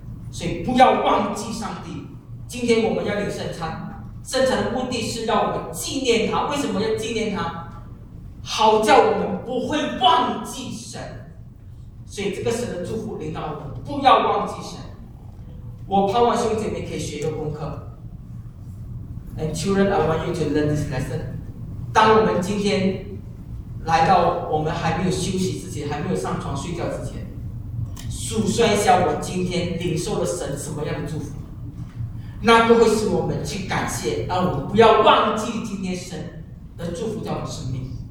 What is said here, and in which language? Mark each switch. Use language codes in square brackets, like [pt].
[zh] 所以不要忘记上帝。今天我们要领圣餐，圣餐的目的是让我们纪念他。为什么要纪念他？好叫我们不会忘记神。所以这个神的祝福临到我们，不要忘记神。我盼望兄弟姐妹可以学一个功课。 [en] And children, I want you to learn this lesson. [zh] 当我们今天来到我们还没有休息之前，还没有上床睡觉之前，数算一下我今天领受了神什么样的祝福，那就会使我们去感谢，让我们不要忘记今天神的祝福在我们生命。